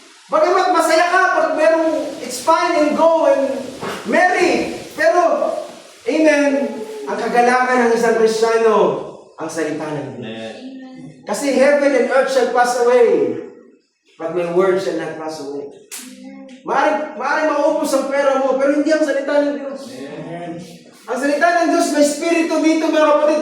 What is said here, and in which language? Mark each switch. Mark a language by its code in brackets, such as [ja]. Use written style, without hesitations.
[tl] Bagamat masaya ka pag merong [en] it's fine and go and marry. [tl] Pero, amen, ang kagalakan ng isang Kristiyano, ang salita ng Diyos. Kasi [en] heaven and earth shall pass away, but my word shall not pass away. [tl] Maaaring maupos ang pera mo, pero hindi ang salita ng Diyos. Ang salita ng Diyos, may spirito dito, mga kapatid.